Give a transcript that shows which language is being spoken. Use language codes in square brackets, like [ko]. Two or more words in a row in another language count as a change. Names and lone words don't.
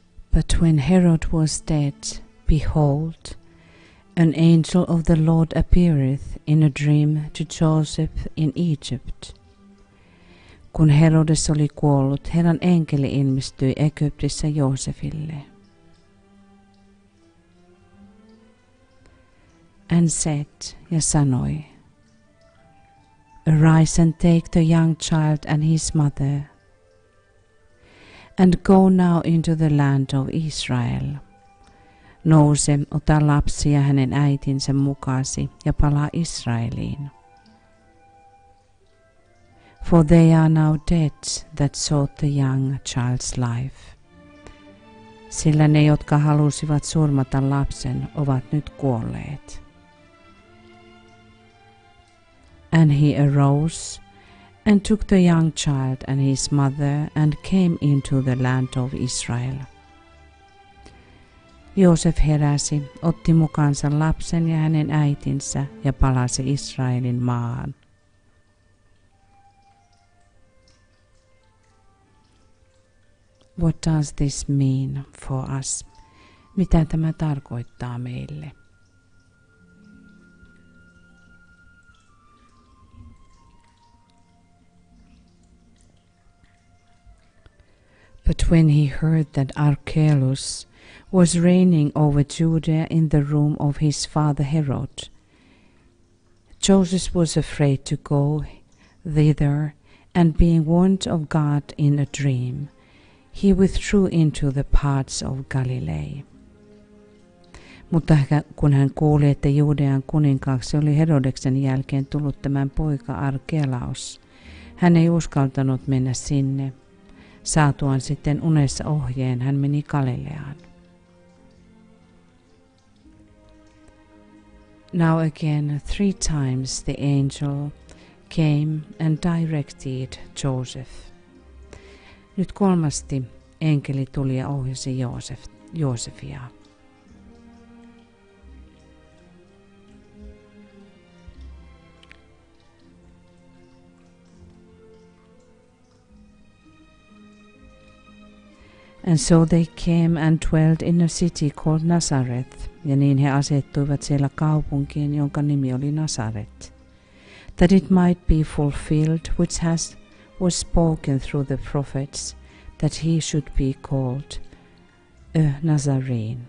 [en] But when Herod was dead, behold, an angel of the Lord appeareth in a dream to Joseph in Egypt. [fi] Kun Herodes oli kuollut, Herran enkeli ilmestyi Egyptissä Joosefille. [en] And said, [fi] ja sanoi, [en] Arise and take the young child and his mother, and go now into the land of Israel. [fi] Nouse, ota lapsi ja hänen äitinsä mukasi ja palaa Israeliin. [en] For they are now dead that sought the young child's life. [fi] Sillä ne, jotka halusivat surmata lapsen, ovat nyt kuolleet. [en] And he arose and took the young child and his mother and came into the land of Israel. [fi] Joosef heräsi, otti mukaansa lapsen ja hänen äitinsä ja palasi Israelin maahan. [en] What does this mean for us? [fi] Mitä tämä tarkoittaa meille? [en] But when he heard that Archelaus was reigning over Judea in the room of his father Herod, Joseph was afraid to go thither, and being warned of God in a dream, he withdrew into the parts of Galilee. [fi] Mutta kun hän kuuli, että Judean kuninkaaksi oli Herodeksen jälkeen tullut tämän poika Archelaus, hän ei uskaltanut mennä sinne. Saatuaan sitten unessa ohjeen, hän meni Galileaan. [en] Now again 3 times the angel came and directed Joseph. [fi] Nyt 3. enkeli tuli ja ohjasi Joosefia. [en] And so they came and dwelt in a city called Nazareth, [fi] ja niin he asettuivat siellä kaupunkiin, jonka nimi oli Nasaret, [en] that it might be fulfilled, which was spoken through the prophets, that he should be called a Nazarene.